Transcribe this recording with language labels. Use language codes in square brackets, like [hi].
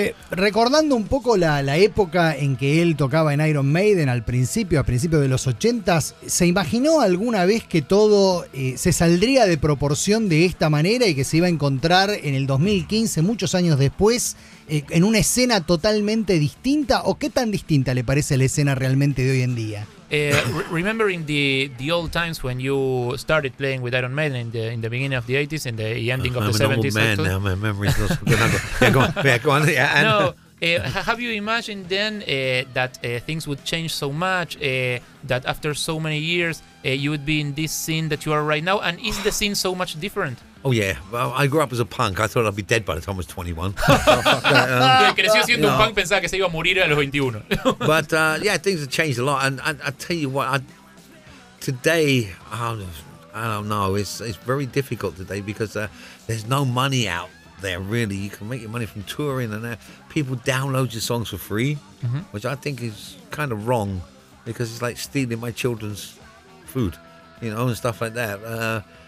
[es] Recordando un poco la época en que él tocaba en Iron Maiden a principios de los 80s, ¿se imaginó alguna vez que todo se saldría de proporción de esta manera y que se iba a encontrar en el 2015, muchos años después, en una escena totalmente distinta? ¿O qué tan distinta le parece la escena realmente de hoy en día? [en] Remembering the old times when you started playing with Iron Maiden in the beginning of the 80s and the ending of the 70s. I'm an old man now, my memory's not going to go on. Yeah, no, have you imagined then that things would change so much, that after so many years you would be in this scene that you are right now? And is the scene so much different? Oh yeah, well, I grew up as a punk. I thought I'd be dead by the time I was 21. [es] Creció siendo un punk, pensaba que se iba a morir a los 21. [en] But yeah, things have changed a lot. And I tell you what, today, I don't know, it's very difficult today because there's no money out there, really. You can make your money from touring and people download your songs for free, which I think is kind of wrong because it's like stealing my children's food, you know, and stuff like that.